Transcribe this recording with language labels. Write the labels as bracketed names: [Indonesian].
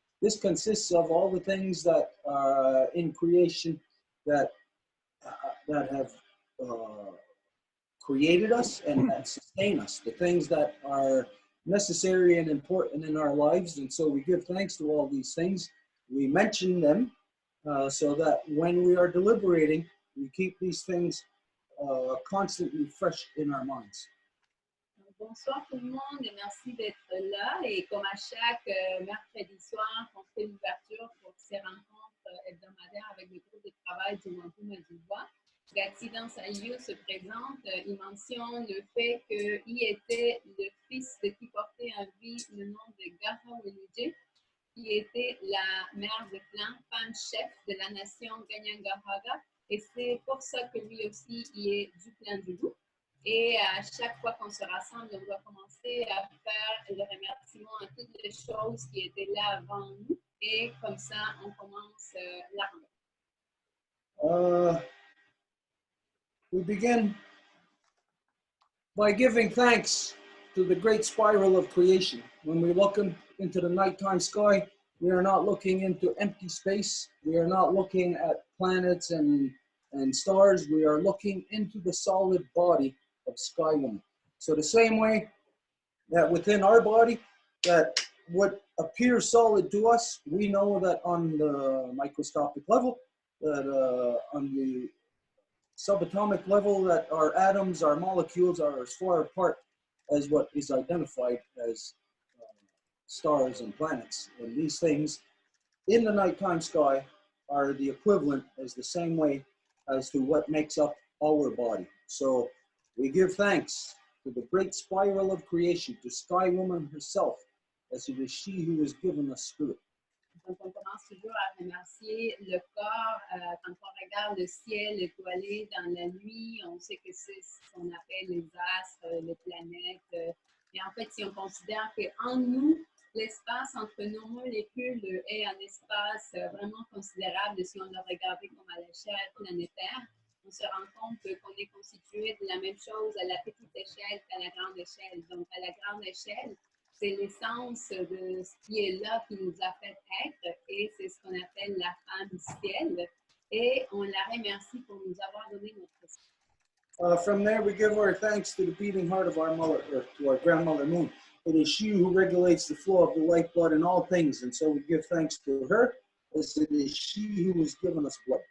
[English] This consists of all the things that are in creation that have created us and that sustain us, the things that are necessary and important in our lives. And so we give thanks to all these things. We mention them so that when we are deliberating, we keep these things constantly fresh in our minds. [French] Bonsoir tout le monde et merci d'être là. Et comme à chaque mercredi soir, on fait l'ouverture pour ces rencontres hebdomadaires avec le groupe de travail du Wampum et Deux Voies. Gati dans sa lieu se présente, il mentionne le fait qu'il était le fils de qui portait en vie le nom de Gaha Weluje, qui était la mère de clan, femme chef de la nation Ganyangahaga, et c'est pour ça que lui aussi il est du clan du loup. Et à chaque fois qu'on se rassemble, on doit commencer à faire le remerciement à toutes les choses qui étaient là avant nous, et comme ça, on commence la rencontre. [English] We begin by giving thanks to the great spiral of creation. When we look into the nighttime sky, we are not looking into empty space. We are not looking at planets and stars. We are looking into the solid body of Sky Woman. So the same way that within our body, that what appears solid to us, we know that on the microscopic level, that on the subatomic level, that our atoms, our molecules are as far apart as what is identified as stars and planets. And these things in the nighttime sky are the equivalent as the same way as to what makes up our body. So we give thanks to the great spiral of creation, to Sky Woman herself, as it is she who has given us spirit. [French] Donc, on commence toujours à remercier le corps. Quand on regarde le ciel étoilé dans la nuit, on sait que c'est ce qu'on appelle les astres, les planètes. Et en fait, si on considère qu'en nous, l'espace entre nos molécules est un espace vraiment considérable si on le regardait comme à l'échelle planétaire, on se rend compte qu'on est constitué de la même chose à la petite échelle qu'à la grande échelle. Donc, à la grande échelle, c'est l'essence de ce qui est là qui nous a fait être et c'est ce qu'on appelle la femme du ciel. Et on la remercie pour nous avoir donné notre esprit. [English] From there, we give our thanks to the beating heart of our mother, Earth, to our grandmother Moon. It is she who regulates the flow of the lifeblood in all things, and so we give thanks to her, as it is she who has given us blood.